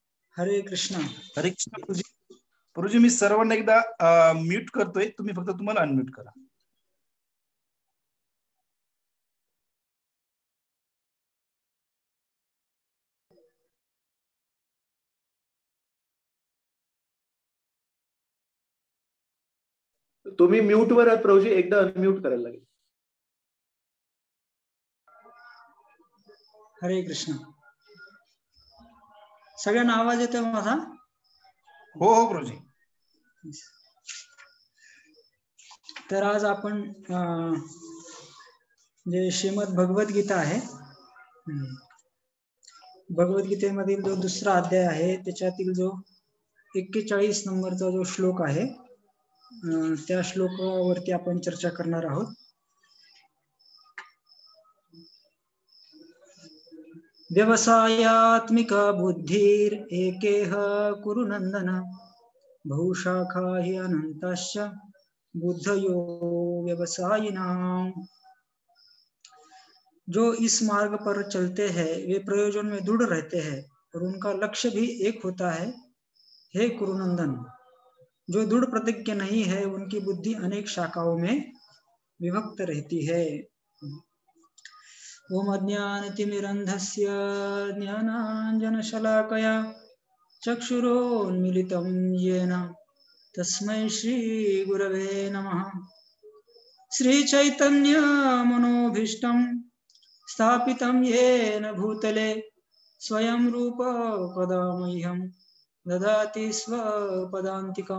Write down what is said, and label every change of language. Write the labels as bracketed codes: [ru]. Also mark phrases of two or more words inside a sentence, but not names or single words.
[mr] हरे कृष्णा. हरे कृष्ण गुरुजी. गुरुजी मी सर्वांना एकदा म्यूट करतोय, तुम्ही फक्त तुम्हाला अनम्यूट करा. तुम्ही म्यूट वर आहात प्रभूजी, एकदा अनम्यूट करायला लागेल. हरे कृष्ण. सगळ्यांना आवाज येतोय माझा? हो हो गुरुजी. तर आज आपण जे श्रीमद भगवद्गीता आहे, भगवद्गीतेमधील जो दुसरा अध्याय आहे त्याच्यातील जो 41 नंबरचा जो श्लोक आहे, त्या श्लोकावरती आपण चर्चा करणार आहोत. [sa] व्यवसायात्मिका बुद्धिर एकेह कुरु नंदन बहुशाखा हि अनंताश्च बुद्धयो व्यवसायिनाम. [hi] जो इस मार्ग पर चलते हैं वे प्रयोजन में दृढ़ रहते हैं और उनका लक्ष्य भी एक होता है. हे कुरुनंदन, जो दृढ़ प्रतिज्ञ नहीं है उनकी बुद्धि अनेक शाखाओं में विभक्त रहती है. [sa] ओम अज्ञानतिमिरन्धस्य ज्ञानाञ्जनशलाकया चक्षुरोन्मीलितं येन तस्मै श्रीगुरवे नमः. श्रीचैतन्यमनोभीष्टं स्थापितं येन भूतले स्वयं रूप कदा मह्यं ददाति स्वपदान्तिकं.